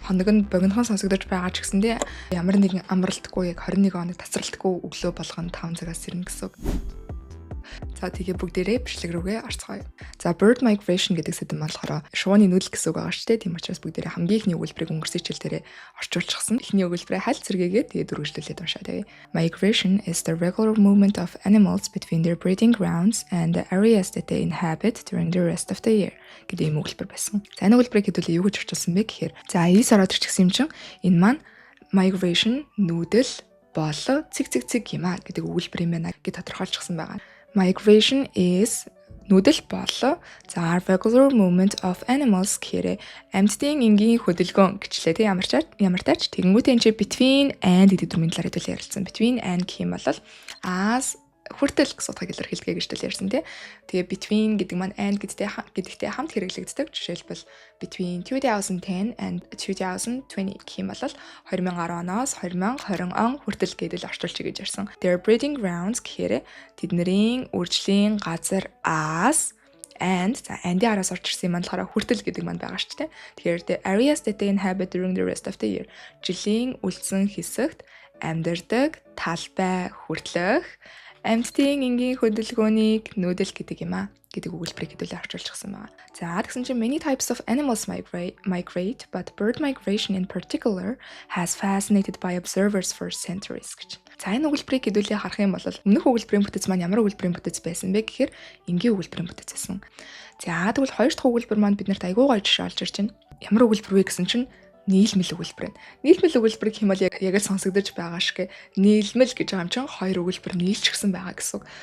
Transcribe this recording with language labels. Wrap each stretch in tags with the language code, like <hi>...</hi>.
<mn>Хоног нь богинохон сонсогдож байгаа ч гэсэндээ ямар нэгэн амралтгүй яг 21 хоног тасралтгүй өглөө болгоно 5 цагаас ирнэ гэсэн үг. За тэгээ бүгдээрээ бичлэг рүүгээ орцгоё. За bird migration гэдэг сэдэв болохоор шувууны нүүдэл гэсэн үг байгаа шүү дээ. Тийм учраас бүгдээрээ хамгийн ихний өгүүлбэрийг өнгөрсөн хичээл дээрээ орчуулчихсан. Эхний өгүүлбэрээ хальт зэрэгээ тэгээ дөрвөлжлүүлээд уншаад байв.</mn> <en>Migration is the regular movement of animals between their breeding grounds and the areas that they inhabit during the rest of the year гэдэг юм өгүүлбэр байсан.</en> <mn>За энэ өгүүлбэрийг хэдүүлээ юу гэж орчуулсан бэ гэхээр за ий сараад ирчихсэн юм чинь энэ маань migration нүүдэл болоо цэг юм аа гэдэг өгүүлбэр юм байна гэж тодорхойлчихсан байгаа. Migration is нүүдэл болоо за regular movement of animals гэхээр амьтдын энгийн хөдөлгөөн гэжлээ тийм ямар тач тэгэнгүүтээ энэ between and гэдэг дүрмийн талаар хэдүүлээ ярилцсан. Between and гэх юм бол as хүртэл гэсэн утгыг илэрхийлдэг гэж ярьсан тий. Тэгээ between гэдэг маань and гэдэгтэй хамт хэрэглэгддэг. Жишээлбэл between 2010 and 2020 гэх юм бол 2010-оос 2020 он хүртэл гэдэл орчуулж гэж ярьсан. Their breeding grounds гэхээр тэдний үржлийн газар as and за and-ийн араас орж ирсэн юм болохоор хүртэл гэдэг маань байгаа шүү дээ. Тэгэхээр the areas that they inhabit during the rest of the year жилийн үлдсэн хэсэгт амьдардаг талбай хүртэлх амьтдын энгийн хөдөлгөөнийг нүүдэл гэдэг юм аа гэдэг өгүүлбэрийг хэдүүлээ орчуулчихсан байна.</mn> <en>За тэгсэн чинь many types of animals migrate but bird migration in particular has fascinated by observers for centuries гэж.</en> <mn>За энэ өгүүлбэрийг хэдүүлээ харах юм бол өмнөх өгүүлбэрийн бүтэц маань ямар өгүүлбэрийн бүтэц байсан бэ гэхээр энгийн өгүүлбэрийн бүтэц байсан. За тэгвэл хоёр дахь өгүүлбэр маань биднэрт айгүй гоё жишээ олж ирж байна. Ямар өгүүлбэр вэ гэсэн чинь нийлмэл өгүүлбэр. Нийлмэл өгүүлбэр гэх юм бол яг л сонсогдож байгаа шиг нийлмэл гэж байгаа юм чинь хоёр өгүүлбэр нийлчихсэн байгаа гэсэн үг.</mn>